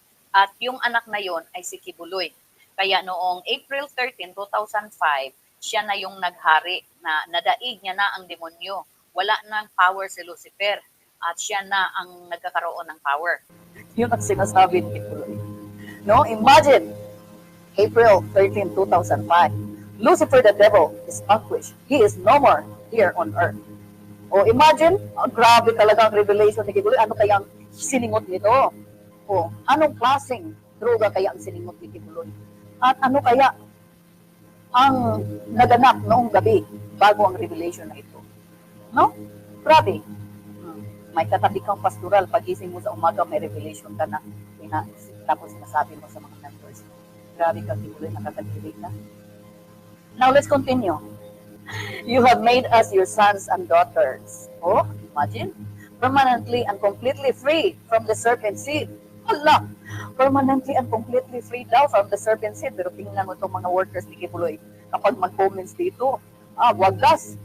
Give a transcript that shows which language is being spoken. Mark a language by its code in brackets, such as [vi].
[tl] At yung anak na yon ay si Kibuloy. Kaya noong April 13, 2005, siya na yung naghari na nadaig niya na ang demonyo. Wala nang power si Lucifer at siya na ang nagkakaroon ng power. Yun ang sinasabi ni Kibuloy. No? [en] Imagine, April 13, 2005, Lucifer the devil is vanquished. He is no more here on earth. [tl] O imagine, grabe talaga ang revelation ni Kibuloy. Ano kaya ang siningot nito? O anong klaseng droga kaya ang siningot ni Kibuloy? At ano kaya ang naganap noong gabi bago ang revelation na ito? No? Grabe. May katabi kang pastoral, pagising mo sa umaga, may revelation ka na. Tapos sinasabi mo sa mga members. Grabe ka, Kibuloy, nakakadiri ka. [en] Now, let's continue. You have made us your sons and daughters. Oh, imagine. Permanently and completely free from the serpent seed. Allah! Permanently and completely free daw from the serpent seed. [tl] Pero tingnan mo itong mga workers ni Kibuloy. Kapag mag-comments dito, wagas.